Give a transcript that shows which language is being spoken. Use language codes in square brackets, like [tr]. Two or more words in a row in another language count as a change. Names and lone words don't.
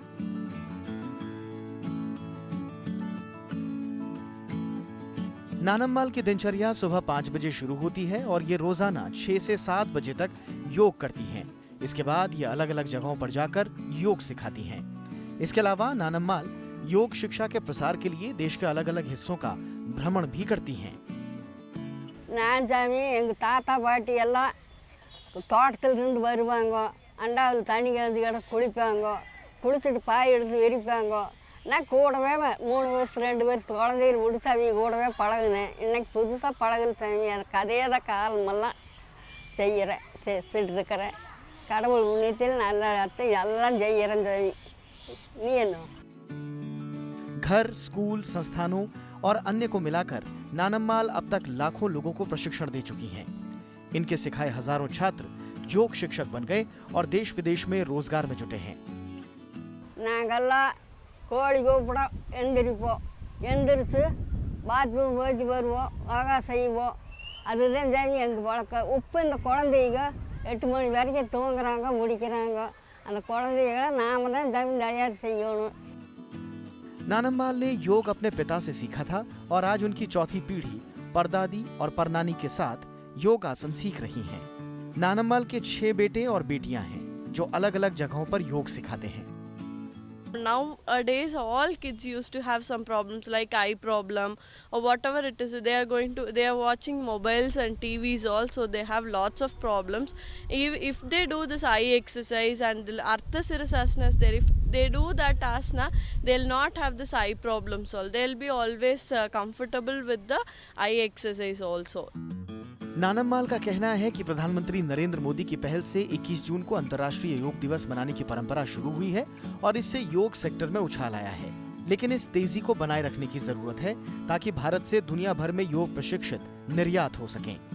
[hi] नानम माल की दिनचर्या सुबह 5 बजे शुरू होती है और ये रोजाना 6 से 7 बजे तक योग करती हैं। इसके बाद ये अलग अलग जगहों पर जाकर योग सिखाती हैं। इसके अलावा नानम माल योग शिक्षा के प्रसार के लिए देश के अलग अलग हिस्सों का भ्रमण भी करती हैं। [ta] நான் சாமி எங்கள் தாத்தா பாட்டி எல்லாம் தோட்டத்திலிருந்து வருவாங்க, அண்டாவில் தண்ணி கலந்து கிட குளிப்பாங்க, குளிச்சுட்டு பாய் எடுத்து விரிப்பாங்க. நான் கூடவே 3 வருஷம் 2 வருஷம் குழந்தைகள் முடிச்சாமி கூடவே பழகுனேன். இன்னைக்கு புதுசாக பழகுன சாமி, எனக்கு அதே தான் காலமெல்லாம் செய்கிறேன், செஞ்சுட்டு இருக்கிறேன். கடவுள் புண்ணியத்தில் நல்ல அர்த்தம் எல்லாம் செய்கிறேன் சாமி. நீ என்ன? [hi] घर, स्कूल, संस्थानों और अन्य को मिलाकर नानम माल अब तक लाखों लोगों को प्रशिक्षण दे चुकी हैं। इनके सिखाए हजारों छात्र योग शिक्षक बन गए और देश विदेश में रोजगार में जुटे हैं। [ta] நாங்கெல்லாம் கோழி கூப்பிடும், எந்திரிப்போம், எந்திரிச்சு பாத்ரூம் போயிட்டு வருவோம், யோகா செய்வோம். அதுதான் சாமி எங்கள் பழக்கம். இப்போ இந்த குழந்தைங்க 8 மணி வரைக்கும் தூங்குறாங்க, முடிக்கிறாங்க. அந்த குழந்தைகளை நாம தான் சாமி தயார் செய்யணும். [hi] नानम माल ने योग अपने पिता से सीखा था और आज उनकी चौथी पीढ़ी परदादी और परनानी के साथ योग आसन सीख रही हैं। नानम माल के 6 बेटे और बेटियां हैं जो अलग अलग जगहों पर योग सिखाते हैं। [en] Nowadays all kids used to have some problems like eye problem or whatever it is. They are watching mobiles and TVs also. They have lots of problems. If they do this eye exercise and the Ardha Sirasasana is there, if they do that asana, they'll not have this eye problems. They'll be always comfortable with the eye exercise also. [hi] नानम माल का कहना है कि प्रधानमंत्री नरेंद्र मोदी की पहल से 21 जून को अंतर्राष्ट्रीय योग दिवस मनाने की परंपरा शुरू हुई है और इससे योग सेक्टर में उछाल आया है। लेकिन इस तेजी को बनाए रखने की जरूरत है ताकि भारत से दुनिया भर में योग प्रशिक्षित निर्यात हो सकें।